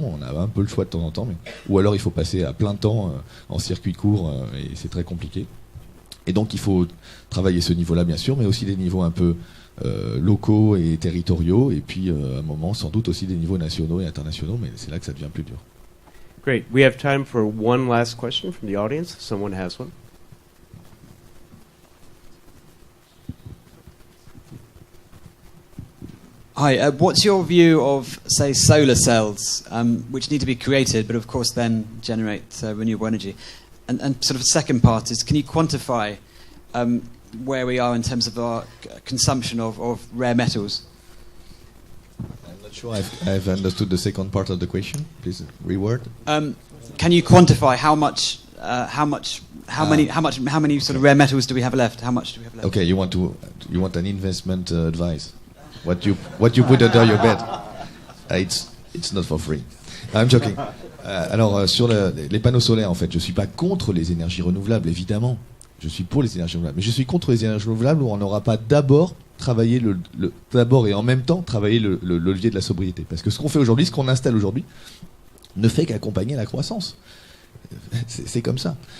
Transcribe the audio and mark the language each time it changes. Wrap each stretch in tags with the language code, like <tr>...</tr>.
<fr>On a un peu le choix de temps en temps. Ou alors, il faut passer à plein temps en circuit court et c'est très compliqué. Et donc, il faut travailler ce niveau-là, bien sûr, mais aussi des niveaux un peu locaux et territoriaux. Et puis, à un moment, sans doute aussi des niveaux nationaux et internationaux. Mais c'est là que ça devient plus dur.</fr> <en>Great. We have time for one last question from the audience. Someone has one. Hi, what's your view of, say, solar cells, which need to be created, but of course then generate renewable energy? And sort of the second part is, can you quantify where we are in terms of our consumption of rare metals? I'm not sure I've understood the second part of the question. Please reword. Can you quantify how many sort of rare metals do we have left? How much do we have left? Okay, you want an investment advice? What you put under your bed? It's not for free. I'm joking.</en> <fr>Alors, sur les panneaux solaires, en fait, je suis pas contre les énergies renouvelables, évidemment. Je suis pour les énergies renouvelables. Mais je suis contre les énergies renouvelables où on n'aura pas d'abord travaillé d'abord et en même temps travailler le levier de la sobriété. Parce que ce qu'on fait aujourd'hui, ce qu'on installe aujourd'hui, ne fait qu'accompagner la croissance. C'est comme ça.</fr>